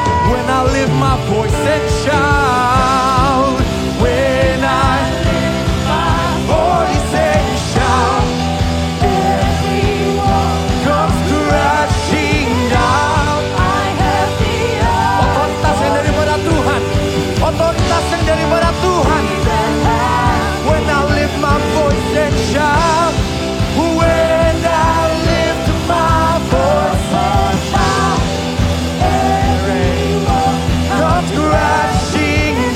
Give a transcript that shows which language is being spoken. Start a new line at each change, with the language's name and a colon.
English: When I lift my voice and shout, when I lift my voice and shout, everyone comes crashing down. I have the earth.
Indonesian: Otoritas yang daripada Tuhan, otoritas yang daripada Tuhan.
English: When I lift my voice and shout, when I lift my voice and shout, everyone comes crashing